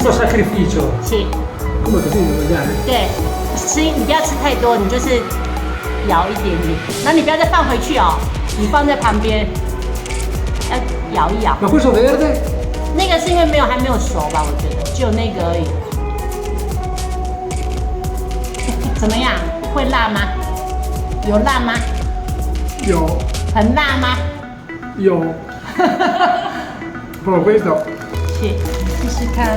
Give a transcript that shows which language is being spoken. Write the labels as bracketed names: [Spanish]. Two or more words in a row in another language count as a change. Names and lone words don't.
[Italian] giusto sacrificio。 [Chinese] 是。 [Italian] Come così non mangiare？ [Chinese] 对，你不要吃太多，你就是舀一点点，然后你不要再放回去哦，你放在旁边，要咬一咬。那会说 verde？那个是因为还没有熟吧？我觉得只有那个而已。怎么样？会辣吗？有辣吗？有。很辣吗？ [Italian] 有。Provo questo。 [Chinese] 试试看。